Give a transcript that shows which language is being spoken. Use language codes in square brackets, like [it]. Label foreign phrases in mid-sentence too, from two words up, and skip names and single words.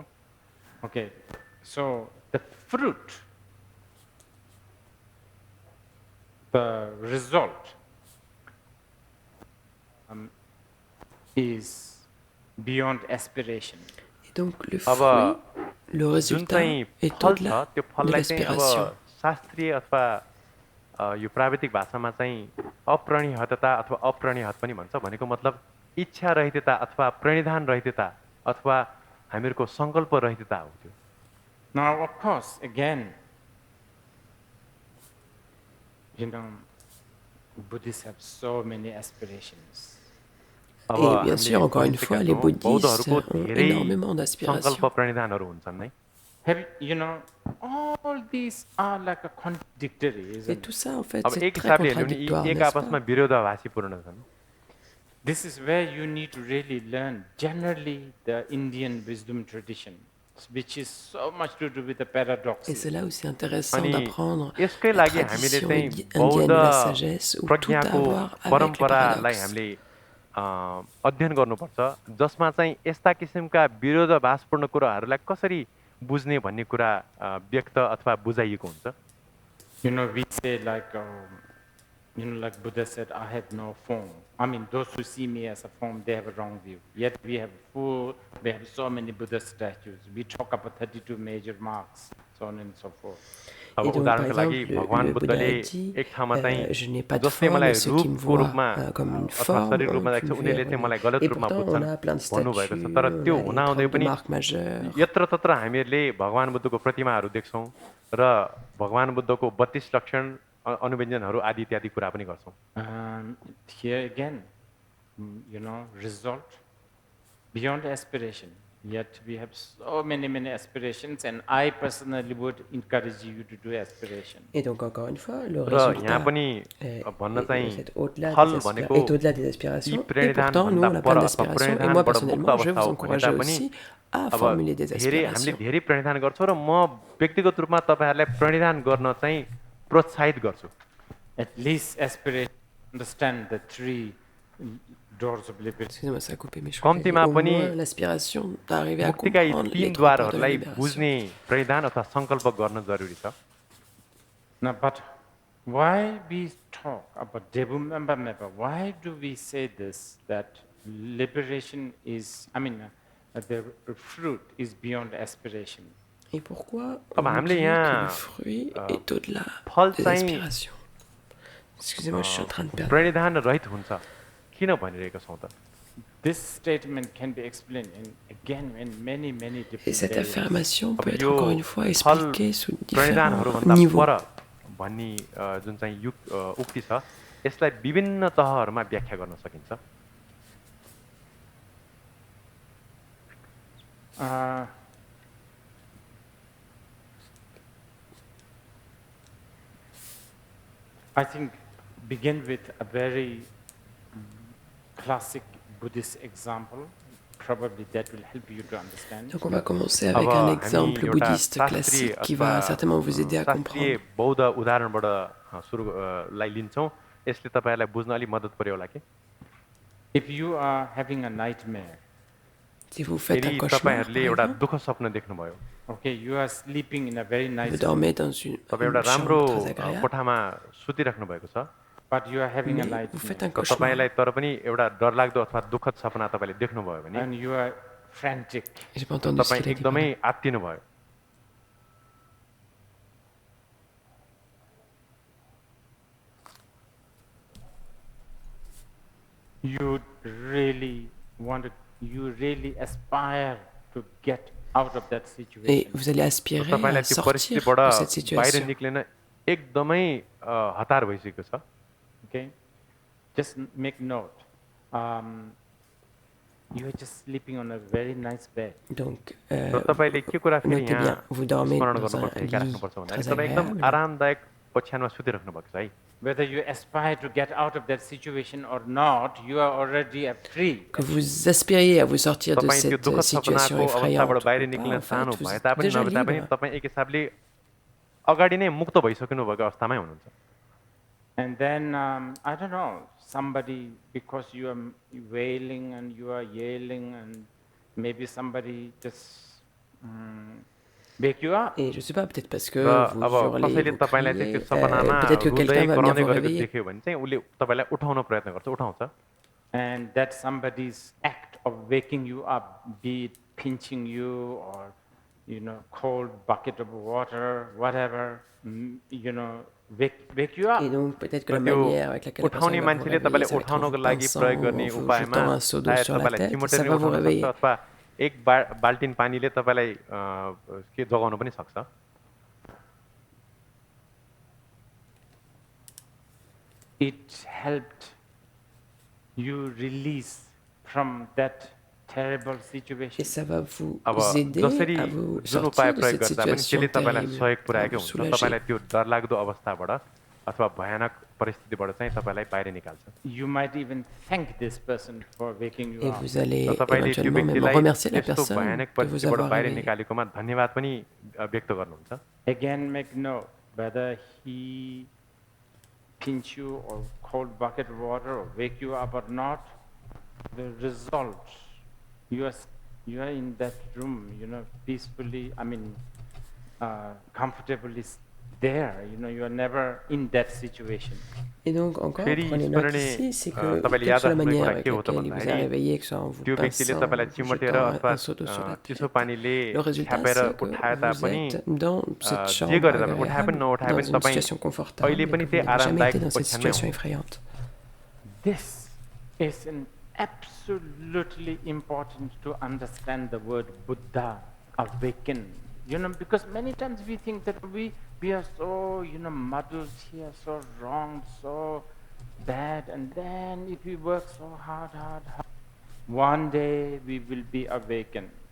[en] Okay. So the fruit the result is beyond aspiration. [fr] Et donc le fruit, le résultat est au-delà de l'aspiration. [ne] शास्त्रीय अथवा यो प्राविधिक भाषामा चाहिँ अप्रणीयता अथवा अप्रणीयत पनि भन्छ भनेको मतलब इच्छा रहितता अथवा प्रणिधान रहितता अथवा हामीहरूको संकल्प रहितता हो त्यो. [en] Now of course again, Buddhists have so many aspirations. [fr] Et bien sûr, encore une fois, les bouddhistes ont énormément d'aspirations. [ne] संकल्प प्रणिधानहरू हुन्छन् नै. [en] All these are like a contradictory. [fr] Et tout ça, en fait, [ne] अब [fr] c'est [ne] एक [fr] très [ne] हिसाबले [fr] contradictoire, [ne] एक [fr] n'est-ce [ne] आपसमा [fr] pas? [ne] विरोधाभासीपूर्ण छन्. [en] This is where you need to really learn generally the Indian wisdom tradition, which is so much to do with the [fr] Et [en] paradoxes. [fr] c'est là où c'est intéressant [ne] अनि [fr] d'apprendre [ne] यसकै [fr] la [ne] लागि हामीले [fr] tradition [ne] चाहिँ [fr] indienne de la [ne] बौद्ध [fr] sagesse, où tout a à [ne] प्रज्ञाको [fr] voir avec le [ne] परम्परालाई [fr] paradoxe. [ne] हामीले अध्ययन गर्नुपर्छ जसमा चाहिँ यस्ता किसिमका विरोधाभासपूर्ण कुराहरूलाई कसरी बुझ्ने भन्ने कुरा व्यक्त अथवा बुझाइएको हुन्छ. [en] We say like, like Buddha said, I have no form. I mean, those who see me as a form, they have a wrong view. Yet we have so many Buddha statues. We talk about 32 major marks, so on and so forth. [ne] अब [fr] Et donc, par [ne] उदाहरणको लागि [fr] exemple, [ne] भगवान [fr] le Bouddha [ne] बुद्धले [fr] a dit, [ne] एक ठाउँमा चाहिँ [fr] je n'ai pas de [ne] जसले [fr] forme, [ne] मलाई [fr] ceux qui me [ne] रूपको रूपमा [fr] voient comme une [ne] अथवा [fr] forme [ne] शरीर [fr] ont [ne] रूपमा देख्छ [fr] pu [ne] उनीहरूले [fr] faire [ne] चाहिँ मलाई गलत [fr] Et [ne] रूपमा [fr] pourtant, [ne] बुझ्छन् [fr] on a plein de [ne] भन्नुभएको छ. [fr] statues, [ne] तर त्यो [fr] on a [ne] हुनाहुँदै [fr] des [ne] पनि [fr] marques majeures. [ne] यत्र तत्र हामीहरूले भगवान बुद्धको प्रतिमाहरू देख्छौँ र भगवान बुद्धको 32 लक्षण अनुव्यञ्जनहरू आदि इत्यादि कुरा पनि गर्छौँ. [en] Here again, result beyond aspiration. Yet we have so many aspirations, and I personally would encourage you to do aspiration. [fr] Et donc, encore une fois, le [ne] र यहाँ [fr] résultat [ne] पनि भन्न चाहिँ [fr] est au-delà [ne] फल भनेको [fr] des aspirations. Et pourtant, nous, on a plein d'aspirations. Et moi, personnellement, je vais vous encourager aussi à formuler des [ne] हामीले [fr] aspirations. [ne] धेरै प्रणिधान गर्छौँ र म व्यक्तिगत रूपमा तपाईँहरूलाई प्रणिधान गर्न चाहिँ प्रोत्साहित गर्छु. [en] At least aspiration, understand the three doors of liberty. [fr] Excusez-moi, ça a coupé, mais je crois [ne] कम्तीमा [fr] qu'au [ne] पनि [fr] moins l'aspiration d'arriver à [ne] मुक्तिका यी [fr] comprendre [ne] तीन [fr] les trois portes de la [ne] द्वारहरूलाई [fr] libération. [ne] बुझ्ने प्रणिधान अथवा सङ्कल्प गर्न जरुरी छ. [en] Now, but why we talk about Devumamba? Why do we say this, that liberation is, the fruit is beyond aspiration? [fr] Et pourquoi [ne] अब [fr] on [ne] हामीले [fr] dit que [ne] यहाँ [fr] le fruit est au-delà [ne] फल [fr] des [ne] चाहिँ [fr] aspirations? Excusez-moi, je suis en train de perdre. [ne] प्रणिधान रहित हुन्छ किन भनिरहेका छौँ त. [en] This statement can be explained in many [fr] Et [en] different [fr] cette [en] ways. [fr] affirmation peut [ne] अब [fr] être [ne] यो [fr] encore une fois [ne] फल [fr] expliquée sous différents [ne] प्रणिधानहरूभन्दा [fr] niveaux. [ne] पर भन्ने जुन चाहिँ उक्ति छ यसलाई विभिन्न तहहरूमा व्याख्या गर्न सकिन्छ. [en] I think begin with a very classic Buddhist example. Probably that will help you to understand. [fr] Donc on va commencer avec un exemple bouddhiste classique qui va certainement vous aider à comprendre. [ne] बौद्ध उदाहरणबाट लाई लिन्छौँ यसले तपाईहरुलाई बुझ्न अलि मद्दत पर्यो होला के. [en] If you are having a nightmare, [fr] si vous faites un cauchemar, [ne] तपाईहरुले एउटा दुःख स्वप्न देख्नुभयो. [en] Okay, you are sleeping in a very nice [fr] vous dormez dans une [ne] एउटा राम्रो [fr] chambre très agréable. [ne] कोठामा सुतिराख्नु भएको छ. [en] But you are having a [fr] Mais [en] nightmare. [fr] vous faites un cauchemar. [ne] तपाईलाई तर पनि एउटा डरलाग्दो अथवा दुःखद सपना तपाईले देख्नुभयो भने [en] And you are frantic. [fr] J'ai pas entendu ce [ne] तपाई [fr] qu'il a dit. [ne] एकदमै [fr] pardon. [ne] आत्तिनु भयो. [en] You really aspire to get out of that situation. [fr] Et vous allez aspirer à [ne] तपाईलाई त्यो [fr] sortir [ne] परिस्थितिबाट [fr] de cette [ne] बाहिर [fr] situation. [ne] निक्लिन एकदमै हतार भइसकेको छ. [en] Okay? Just make note. You are just sleeping on a very nice bed. [fr] Donc, [ne] र तपाईले के कुरा फेरि [fr] notez bien, [ne] यहाँ [fr] vous dormez [ne] स्मरण [fr] dans un [ne] गर्नुपर्छ हेरेर [fr] lit [ne] राख्नुपर्छ भने [fr] très [ne] तपाईँ एकदम [fr] agréable. [ne] आरामदायक ओछ्यानमा सुतिराख्नु भएको छ है. [en] Whether you aspire to get out of that situation or not, you are already free. [fr] Que vous aspiriez à vous sortir de [ne] तपाईँ त्यो [fr] cette [ne] दुःखद [fr] situation [ne] सपनाको [fr] effrayante [ne] अवस्थाबाट बाहिर [fr] ou pas, [ne] निक्लिन [fr] en fait, [ne] चाहनु [fr] vous [ne] भए [fr] êtes [ne] तापनि [fr] déjà [ne] नभए तापनि [fr] libre. [ne] तपाईँ एक हिसाबले अगाडि नै मुक्त भइसक्नु भएको अवस्थामै हुनुहुन्छ. [en] And then, I don't know, somebody, because you are wailing and you are yelling and maybe somebody just wake you up. [fr] Et je sais pas, peut-être parce que [ne] र [fr] vous [ne] अब [fr] hurlez, [ne] कसैले [fr] vous [ne] तपाईलाई चाहिँ [fr] criez, [ne] त्यो सपनामा [fr] peut-être que [ne] रुँदै [fr] quelqu'un va venir [ne] कराउँदै [fr] vous [ne] गरेको [fr] réveiller. [ne] देख्यो भने चाहिँ उसले तपाईलाई उठाउन प्रयत्न गर्छ, उठाउँछ। [en] And that somebody's act of waking you up, be it pinching you or, cold bucket of water, whatever, wake you [fr] Et [en] up. [fr] donc peut-être que [ne] र [fr] la [ne] त्यो [fr] manière avec laquelle la personne [ne] उठाउने [fr] va vous [ne] मान्छेले [fr] réveiller, [ne] तपाईलाई [fr] ça va être en [ne] उठाउनको [fr] vous [ne] लागि प्रयोग [fr] pinçant, [ne] गर्ने [fr] en vous [ne] उपायमा [fr] jetant un seau d'eau [ne] सायद [fr] sur la [ne] तपाईलाई [fr] tête, [ne] चिमोटेर [fr] ça va vous [ne] उठाउन सक्छ [fr] réveiller. [ne] अथवा एक बाल्टिन पानीले तपाईलाई के जगाउन पनि सक्छ। [en] It helped you release from that terrible [fr] Et [en] situation. [fr] ça va vous [ne] अब [fr] aider [ne] जसरी [fr] à vous [ne] जुन उपाय [fr] sortir de [ne] प्रयोग [fr] cette [ne] गर्दा पनि [fr] situation [ne] त्यसले तपाईँलाई [fr] terrible, [ne] सहयोग [fr] à [ne] पुर्याएकै [fr] vous [ne] हुन्छ, [fr] soulager. [ne] तपाईँलाई त्यो डरलाग्दो अवस्थाबाट अथवा भयानक परिस्थितिबाट चाहिँ तपाईँलाई बाहिर निकाल्छ। [en] You might even thank this person for waking you [fr] Et [en] up. [fr] vous allez [ne] र तपाईँले त्यो [fr] éventuellement même [ne] व्यक्तिलाई [fr] remercier la [ne] त्यस्तो [fr] personne [ne] भयानक [fr] de vous [ne] परिस्थितिबाट [fr] avoir [ne] बाहिर [fr] réveillé. [ne] निकालेकोमा धन्यवाद पनि व्यक्त गर्नुहुन्छ। [en] Again, make note whether he pinch you or cold bucket of water or wake you up or not. The result, you are in that room, peacefully. Comfortably there. You are never in that situation. [fr] Et donc encore, [ne] फेरि [fr] prenez note [ne] स्मरणीय [fr] ici, c'est que [ne] तपाईँले [fr] quelle que [ne] याद [fr] soit la [ne] राख्ने [fr] manière [ne] कुरा [fr] avec [ne] के हो त [fr] laquelle il vous a [ne] भन्दाखेरि [fr] réveillé, que ce soit en vous [ne] त्यो व्यक्तिले [fr] pinçant, [ne] तपाईँलाई [fr] en vous [ne] चिमोटेर [fr] jetant [ne] अथवा [fr] un seau d'eau sur la [ne] चिसो [fr] tête, [ne] पानीले [fr] le résultat [ne] छ्यापेर [fr] c'est que [ne] उठाए [fr] vous [ne] तापनि [fr] êtes dans cette [ne] जे [fr] chambre [ne] गरेर पनि उठाए पनि [fr] agréable, [ne] नउठाए [fr] dans [ne] पनि [fr] une [ne] तपाईँ [fr] situation confortable, [ne] अहिले [fr] et [ne] पनि [fr] que vous [ne] त्यही [fr] n'avez jamais [ne] आरामदायक [fr] été dans cette [ne] ओछ्यानमै [fr] situation [ne] हुनुहुन्छ। [fr] effrayante. [en] This is an absolutely important to understand the word Buddha, awaken. Because many times we think that we are so, muddled here, so wrong, so bad, and then if we work so hard, one day we will be awakened.